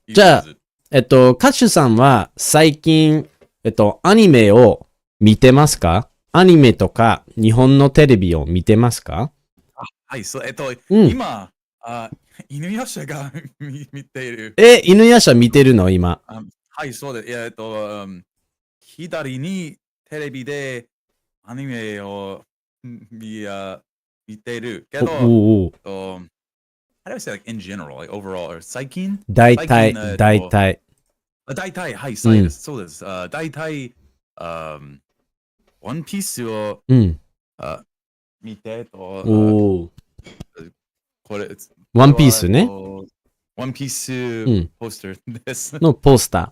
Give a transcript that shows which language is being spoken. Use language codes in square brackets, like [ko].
[ja] じゃあ、歌手さんは最近、アニメを見てますか？アニメとか日本のテレビを見てますか？はい、そう、今、犬夜叉が見ている。犬夜叉見てるの今。はい、そうです。左にテレビでアニメを見ているけど、 [en] how do I say like in general, like overall, or [ja] 最近大体。大体、はい、そうです。そうです。大体、ワンピースを見てと、これ、ワンピースね。ワンピースポスターです。のポスタ